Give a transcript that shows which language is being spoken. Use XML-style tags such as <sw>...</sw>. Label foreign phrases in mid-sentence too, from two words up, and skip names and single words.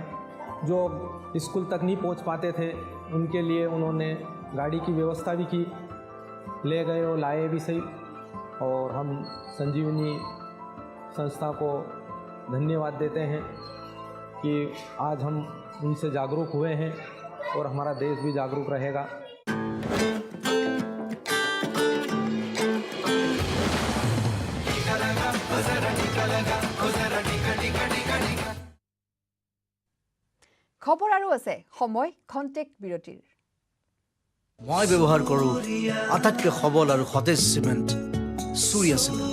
<hi>जो स्कूल तक नहीं पहुँच पाते थे उनके लिए उन्होंने गाड़ी की व्यवस्था भी की, ले गए और लाए भी सही। और हम संजीवनी संस्था को धन्यवाद देते हैं कि आज हम उनसे जागरूक हुए हैं और हमारा देश भी जागरूक रहेगा।</hi> <as>খবৰ আৰু আছে সময় খন্তেক বিৰতিৰ। মই ব্যৱহাৰ কৰোঁ আটাইতকৈ সবল আৰু সতেজ চিমেণ্ট, সূৰ্যা চিমেণ্ট।</as>